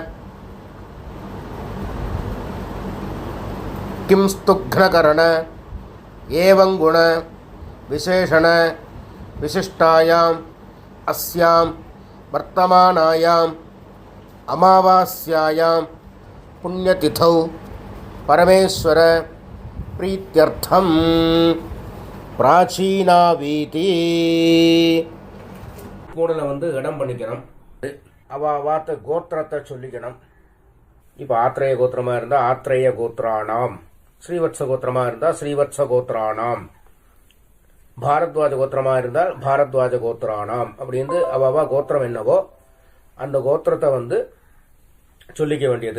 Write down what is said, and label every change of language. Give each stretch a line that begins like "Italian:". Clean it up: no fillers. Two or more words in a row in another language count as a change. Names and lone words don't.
Sanskrit: किंस्तुघ्नकरण एवं गुण विशेषण विशिष्टायाम् अस्यां वर्तमानायाम् अमावास्यायां पुण्यतिथौ परमेश्वर प्रीत्यर्थं प्राचीनावीति
Tamil: கூடல இடம் பண்ணிக்கணும். அவாத்த கோத்திரத்தை சொல்லிக்கணும். இப்போ ஆத்ரேய கோத்திரமாக இருந்தால் ஆத்ரேய கோத்ரானாம், ஸ்ரீவத்ச கோத்திரமாக இருந்தால் ஸ்ரீவத்ச கோத்ரானாம், பாரத்வாஜ கோத்திரமாக இருந்தால் பாரத்வாஜ கோத்ரானாம் அப்படின்னு அவாவா கோத்திரம் என்னவோ அந்த கோத்திரத்தை சொல்லிக்க வேண்டியது.